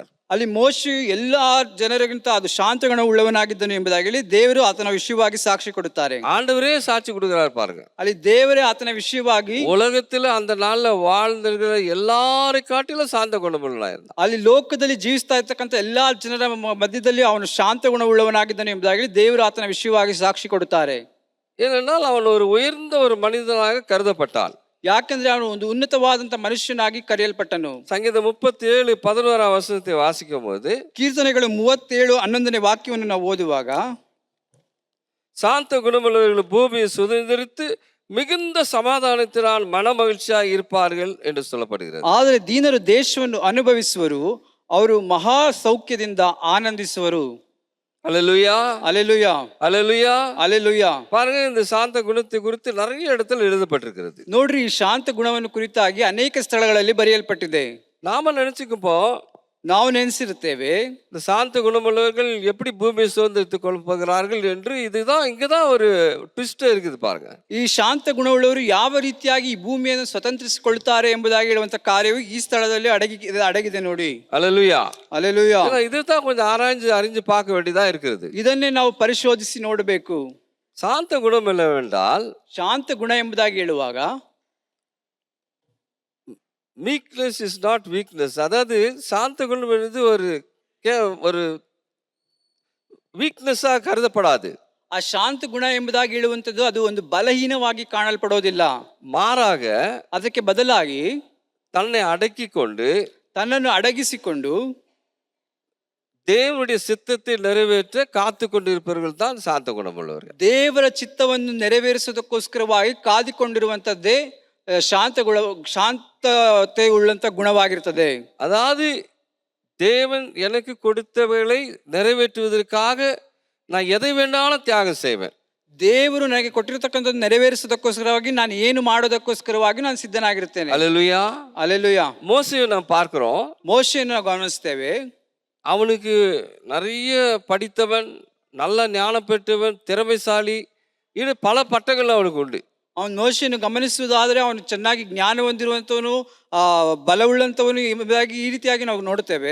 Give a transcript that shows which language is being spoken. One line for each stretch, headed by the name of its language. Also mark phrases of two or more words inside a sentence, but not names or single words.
Kannada: ಅಲ್ಲಿ ಮೋಶೆ ಎಲ್ಲಾ ಜನರಿಗಿಂತ ಅದು ಶಾಂತಗುಣ ಉಳ್ಳವನಾಗಿದ್ದನು ಎಂಬುದಾಗಿ ಹೇಳಿ ದೇವರು ಆತನ ವಿಷಯವಾಗಿ ಸಾಕ್ಷಿ ಕೊಡುತ್ತಾರೆ.
Tamil: ஆண்டவரೇ சாட்சி கொடுக்கிறார் பாருங்க.
Kannada: ಅಲ್ಲಿ ದೇವರೇ ಆತನ ವಿಷಯವಾಗಿ
Tamil: உலகத்துல அந்த நாள்ல வாழ்ந்திருக்கிற எல்லாரை காட்டிலும் சாந்த குணமுள்ளவனா இருந்தான்.
Kannada: ಅಲ್ಲಿ ಲೋಕದಲ್ಲಿ ಜೀವಿಸ್ತಾ ಇರ್ತಕ್ಕಂಥ ಎಲ್ಲಾ ಜನರ ಮಧ್ಯದಲ್ಲಿ ಅವನು ಶಾಂತ ಗುಣ ಉಳ್ಳವನಾಗಿದ್ದನು ಎಂಬುದಾಗಿ ದೇವರು ಆತನ ವಿಷಯವಾಗಿ ಸಾಕ್ಷಿ ಕೊಡುತ್ತಾರೆ.
Tamil: ஏனென்றால் அவன் ஒரு உயர்ந்த ஒரு மனிதனாக கருதப்பட்டான்.
Kannada: ಯಾಕೆಂದ್ರೆ ಅವನು ಒಂದು ಉನ್ನತವಾದಂತ ಮನುಷ್ಯನಾಗಿ ಕರೆಯಲ್ಪಟ್ಟನು.
Tamil: சங்கீதம் 37:11ஆம் வசனத்தை வாசிக்கும் போது
Kannada: ಕೀರ್ತನೆಗಳು 37:11ನೇ ವಾಕ್ಯವನ್ನು ನಾವು ಓದುವಾಗ
Tamil: சாந்த குணமுள்ளவர்கள் பூமியை சுதந்திரித்து மிகுந்த சமாதானத்தினால் மன மகிழ்ச்சியாக இருப்பார்கள் என்று சொல்லப்படுகிறது.
Kannada: ಆದರೆ ದೀನರು ದೇಶವನ್ನು ಅನುಭವಿಸುವರು, ಅವರು ಮಹಾ ಸೌಖ್ಯದಿಂದ ಆನಂದಿಸುವರು.
Tamil: அல்லேலூயா,
Kannada: ಅಲೆಲುಯಾ,
Tamil: அல்லேலூயா.
Kannada: ಅಲೆಲುಯಾ.
Tamil: பாருங்க, இந்த சாந்த குணத்தை குறித்து நிறைய இடத்துல எழுதப்பட்டிருக்கிறது.
Kannada: ನೋಡ್ರಿ, ಈ ಶಾಂತ ಗುಣವನ್ನು ಕುರಿತಾಗಿ ಅನೇಕ ಸ್ಥಳಗಳಲ್ಲಿ ಬರೆಯಲ್ಪಟ್ಟಿದೆ.
Tamil: நாம நினைச்சுக்கப்போ
Kannada: ನಾವು ನೆನೆಸಿರುತ್ತೇವೆ
Tamil: இந்த சாந்த குணமுள்ளவர்கள் எப்படி பூமியை சுதந்திரித்துக் கொள்கிறார்கள் என்று. இதுதான் இங்கதான் ஒரு ட்விஸ்ட் இருக்குது பாருங்க.
Kannada: ಈ ಶಾಂತ ಗುಣವುಳ್ಳವರು ಯಾವ ರೀತಿಯಾಗಿ ಈ ಭೂಮಿಯನ್ನು ಸ್ವತಂತ್ರಿಸಿಕೊಳ್ತಾರೆ ಎಂಬುದಾಗಿ ಹೇಳುವಂತ ಕಾರ್ಯವು ಈ ಸ್ಥಳದಲ್ಲಿ ಅಡಗಿದೆ ನೋಡಿ.
Tamil: அல்லேலூயா.
Kannada: ಅಲೆಲುಯಾ.
Tamil: இதுதான் கொஞ்சம் ஆராய்ஞ்சு அறிஞ்சு பார்க்க வேண்டியதா இருக்கிறது.
Kannada: ಇದನ್ನೇ ನಾವು ಪರಿಶೋಧಿಸಿ ನೋಡಬೇಕು.
Tamil: சாந்த குணம் என்னவென்றால்
Kannada: ಶಾಂತ ಗುಣ ಎಂಬುದಾಗಿ ಹೇಳುವಾಗ
English: meekness is not weakness.
Tamil: அதாவது சாந்த குணம் என்பது ஒரு வீக்னஸா கருதப்படாது.
Kannada: ಆ ಶಾಂತ ಗುಣ ಎಂಬುದಾಗಿ ಹೇಳುವಂಥದ್ದು ಅದು ಒಂದು ಬಲಹೀನವಾಗಿ ಕಾಣಲ್ಪಡೋದಿಲ್ಲ.
Tamil: மாறாக
Kannada: ಅದಕ್ಕೆ ಬದಲಾಗಿ
Tamil: தன்னை அடக்கி கொண்டு
Kannada: ತನ್ನನ್ನು ಅಡಗಿಸಿಕೊಂಡು
Tamil: தேவனுடைய சித்தத்தை நிறைவேற்ற காத்து கொண்டிருப்பவர்கள் தான் சாந்த குணமுள்ளவர்கள்.
Kannada: ದೇವರ ಚಿತ್ತವನ್ನು ನೆರವೇರಿಸುವುದಕ್ಕೋಸ್ಕರವಾಗಿ ಕಾದಿಕೊಂಡಿರುವಂಥದ್ದೇ ಶಾಂತತೆ ಉಳ್ಳಂತ ಗುಣವಾಗಿರ್ತದೆ.
Tamil: அதாவது தேவன் எனக்கு கொடுத்தவைகளை நிறைவேற்றுவதற்காக நான் எதை வேணாலும் தியாகம் செய்வேன்.
Kannada: ದೇವರು ನನಗೆ ಕೊಟ್ಟಿರತಕ್ಕಂಥದ್ದು ನೆರವೇರಿಸುವುದಕ್ಕೋಸ್ಕರವಾಗಿ ನಾನು ಏನು ಮಾಡೋದಕ್ಕೋಸ್ಕರವಾಗಿ ನಾನು ಸಿದ್ಧನಾಗಿರ್ತೇನೆ.
Tamil: அல்லேலூயா.
Kannada: ಅಲೆಲುಯಾ.
Tamil: மோசேயை நாம் பார்க்கிறோம்.
Kannada: ಮೋಶೆಯನ್ನು ನಾವು ಗಮನಿಸ್ತೇವೆ.
Tamil: அவனுக்கு நிறைய படித்தவன், நல்ல ஞானம் பெற்றவன், திறமைசாலி, இது பல பட்டங்கள் அவனுக்கு உண்டு.
Kannada: ಅವನು ಮೋಶೆಯನ್ನು ಗಮನಿಸುವುದಾದರೆ ಅವನು ಚೆನ್ನಾಗಿ ಜ್ಞಾನ ಹೊಂದಿರುವಂಥವನು, ಬಲವುಳ್ಳಂಥವನು ಎಂಬುದಾಗಿ ಈ ರೀತಿಯಾಗಿ ನಾವು ನೋಡುತ್ತೇವೆ.